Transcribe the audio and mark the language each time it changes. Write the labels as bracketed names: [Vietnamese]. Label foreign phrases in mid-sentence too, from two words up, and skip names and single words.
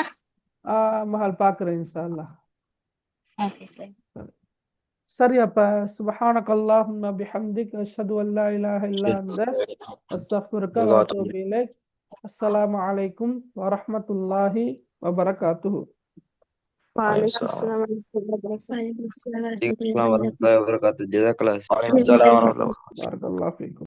[Tamil] மகள் பாக்குறேன் [Arabic] إن شاء الله. [English] okay sir. [Tamil] சரி. [Arabic] அப்ப سبحانك اللهم بحمدك أشهد أن لا إله إلا أنت أستغفرك وأتوب إليك. السلام عليكم ورحمة الله وبركاته. وعليكم السلام ورحمة الله وبركاته. وعليكم السلام ورحمة عليكم الله السلام ورحمة وبركاته. الله وبركاته. جزاك الله خير. وعليكم السلام ورحمة الله. بارك الله فيكم.